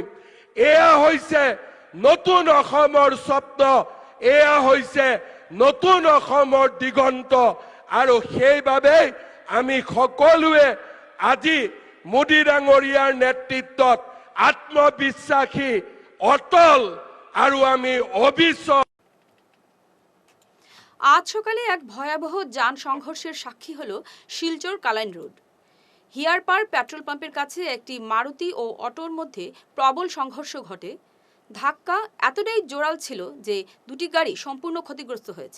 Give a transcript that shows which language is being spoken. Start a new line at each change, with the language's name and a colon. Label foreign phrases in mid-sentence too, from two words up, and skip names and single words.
Assamese: এয়া হৈছে নতুন অসমৰ স্বপ্ন, এয়া হৈছে নতুন অসমৰ দিগন্ত, আৰু সেইবাবে আমি সকলোৱে আজি মোদী ডাঙৰীয়াৰ নেতৃত্বত আত্মবিশ্বাসী, অটল আৰু আমি অবিচল।
Bangla: আজ সকালে এক ভয়াবহ যান সংঘর্ষের সাক্ষী হল শিলচর কালাইন রোড। হিয়ারপার পেট্রোল পাম্পের কাছে একটি মারুতি ও অটোর মধ্যে প্রবল সংঘর্ষ ঘটে। ধাক্কা এতটাই জোরাল ছিল যে দুটি গাড়ি সম্পূর্ণ ক্ষতিগ্রস্ত হয়েছে।